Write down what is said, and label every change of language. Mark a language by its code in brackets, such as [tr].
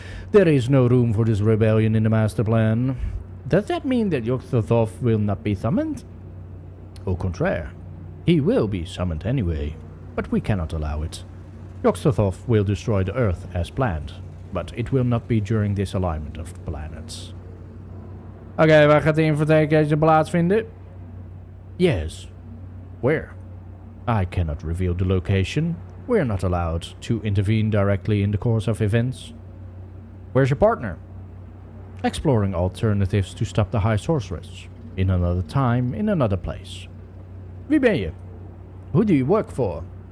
[en] There is no room for this rebellion in the master plan. Does that mean that Yog-Sothoth will not be summoned? [fr] Au contraire. [en] He will be summoned anyway, but we cannot allow it. Yog-Sothoth will destroy the Earth as planned, but it will not be during this alignment of planets. [nl] Oké, waar gaat de invoertuigkeuze plaatsvinden? [en] Yes. Where? I cannot reveal the location. We're not allowed to intervene directly in the course of events. Where's your partner? Exploring alternatives to stop the High Sorceress. In another time, in another place. [nl] Wie ben je? [en] Who do you work for?